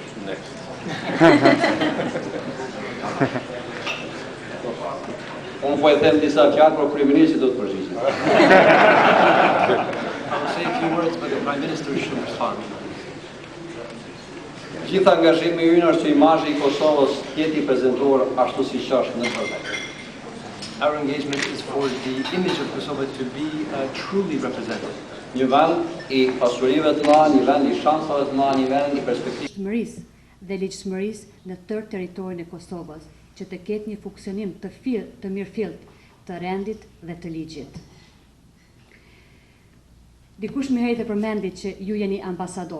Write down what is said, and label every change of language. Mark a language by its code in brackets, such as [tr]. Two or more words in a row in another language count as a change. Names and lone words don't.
[sq] Unë po e them disa fjalë, por kryeministri do të përgjigjet. [en] Say a few words, but the Prime Minister should respond. [sq] Gjithë angazhimi ynë është që imazhi I Kosovës jetë I prezantuar ashtu siç është në të vërtetë. [en] Our engagement is for the image of Kosovo to be truly represented. [sq] Një vend I pasurive të na, një vend I shansave të na, një vend I perspektivës. Shmërisë dhe ligjshmërisë në tërë territorin e Kosovës, që të ketë një funksionim të mirëfillt të rendit dhe të ligjit. Dikush më herët e përmendi që ju jeni ambasador.